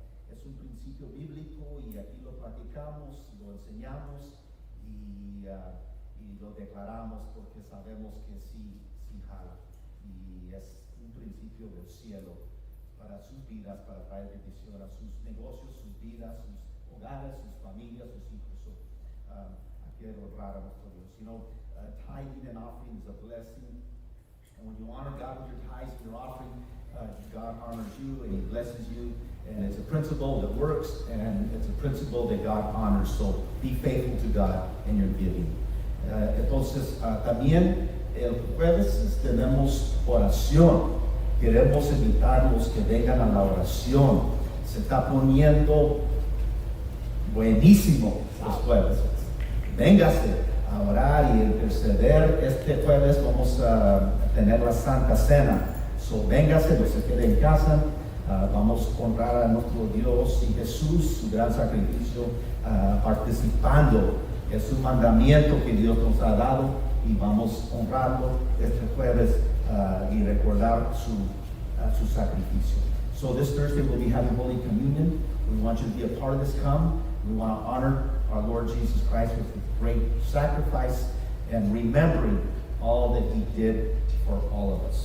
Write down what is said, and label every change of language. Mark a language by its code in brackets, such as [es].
[es] Es un principio bíblico y aquí lo platicamos, lo enseñamos y lo declaramos porque sabemos que sí jala y es un principio del cielo para sus vidas, para traer bendición a sus negocios, sus vidas, sus hogares, sus familias, sus hijos. Hay que honrar a nuestro Dios. [en] You know, tithing and offering is a blessing, and when you honor God with your tithes and your offering, God honors you and He blesses you, and it's a principle that works, and it's a principle that God honors. So be faithful to God in your giving. [es] Entonces, también el jueves tenemos oración. Queremos invitarlos que vengan a la oración. Se está poniendo buenísimo los jueves. Véngase a orar y interceder. Este jueves vamos a tener la Santa Cena. So, véngase, no se quede en casa. Vamos a honrar a nuestro Dios y Jesús, su gran sacrificio, participando en su mandamiento que Dios nos ha dado y vamos a honrarlo este jueves y recordar su sacrificio. [en] So this Thursday we'll be having Holy Communion. We want you to be a part of this. Come. We want to honor our Lord Jesus Christ with His great sacrifice and remembering all that He did for all of us.